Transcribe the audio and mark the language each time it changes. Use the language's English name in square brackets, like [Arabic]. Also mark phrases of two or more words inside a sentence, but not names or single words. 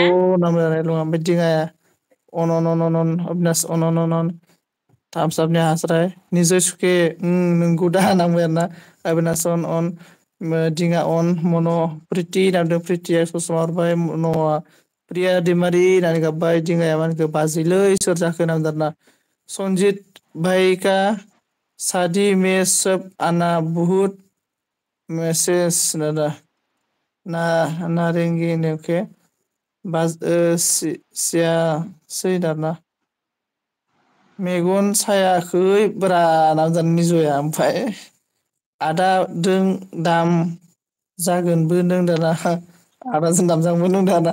[Bodo] नाम जानाय दं ओमफ्राय दिङाया अनन अबिनास अनन थामसाबनि हास्राय निजय सुखे नोंगौ दा नांबाय आरो ना अबिनास अन दिङा अन मन' प्रिति नामदों प्रितिया ससमा हरबाय न'आ प्रिया दैमारि होननानै गाबबाय दिङाया मा होनखो बाजैलै सोर जाखो होनदों आरोना सनजित [Hindi] भाई का शादी में सब आना बहुत मेसेज [Bodo] नारेंगी अके मेगन सायाखै ब्रा नामजादा निजया ओमफ्राय आदा दों दाम जागोनबो नों दाना आदाजों दामजागोनबो नों दाना